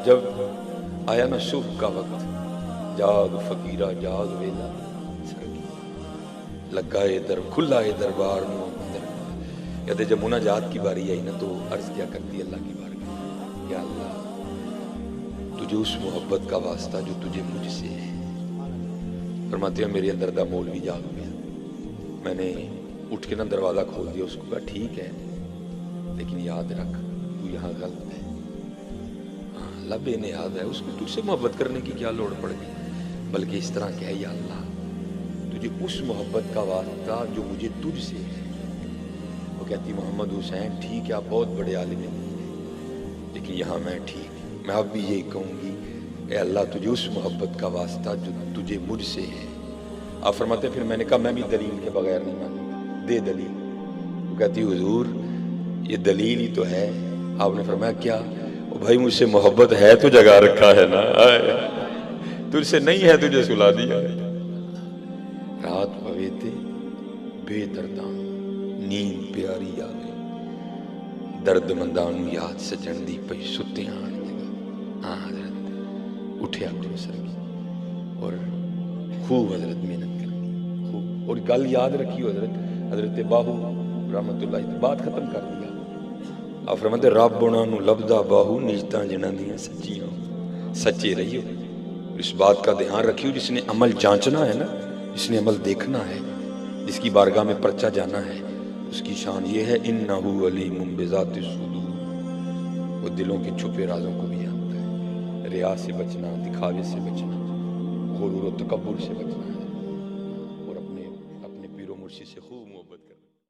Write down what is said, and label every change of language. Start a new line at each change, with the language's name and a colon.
Urdu: جب آیا نا صبح کا وقت,
Punjabi: جاگ فقیرہ جاگ ویلا سرگی, لگا اے در کھلا اے دربار نو اندر.
Urdu: کہتے جب مناجات کی باری آئی نا تو عرض کیا کرتی اللہ کی بارگاہ, یا اللہ تجھے اس محبت کا واسطہ جو تجھے مجھ سے ہے. فرماتے ہیں میرے اندر دا مولوی جاگ گیا. میں نے اٹھ کے نا دروازہ کھول دیا, اس کو کہا ٹھیک ہے لیکن یاد رکھ تو یہاں غلط ہے. اللہ بے نیاز ہے, اس کو تجھ سے محبت کرنے کی کیا لوڑ پڑ گئی, بلکہ اس طرح کہ یا اللہ تجھے اس محبت کا واسطہ جو مجھے تجھ سے ہے. وہ کہتی محمد حسین ٹھیک ہے آپ بہت بڑے عالم ہیں لیکن یہاں میں ٹھیک, میں اب بھی یہی کہوں گی اے اللہ تجھے اس محبت کا واسطہ جو تجھے مجھ سے ہے. آپ فرماتے پھر میں نے کہا میں بھی دلیل کے بغیر نہیں مانوں گا, دے دلیل. وہ کہتی حضور یہ دلیل ہی تو ہے. آپ نے فرمایا کیا؟ بھائی مجھ سے محبت ہے تو جگا رکھا ہے نا, تجھ سے نہیں ہے تجھے سلا دیا.
Punjabi: رات پوے تے بے دردان نیند پیاری آ گئی. درد مندانو یاد سجن دی پئی ستے آن جگہ.
Urdu: ہاں حضرت اٹھیا کرو سرگی اور خوب حضرت محنت کرنی خوب. اور گل یاد رکھیو حضرت باہو رحمت اللہ بات ختم کر دیا. آپ فرماتے
Punjabi: رب انہاں نو لبدا باہو نیجتاں جنہاں دیاں سچیاں.
Urdu: سچے رہیو, اس بات کا دھیان رکھیو جس نے عمل جانچنا ہے نا, جس نے عمل دیکھنا ہے, جس کی بارگاہ میں پرچہ جانا ہے, اس کی شان یہ ہے
Arabic: انہ علیم بذات الصدور.
Urdu: وہ دلوں کے چھپے رازوں کو بھی جانتا ہے. ریا سے بچنا, دکھاوے سے بچنا, غرور و تکبر سے بچنا ہے, اور اپنے پیر و مرشد سے خوب محبت کرنا.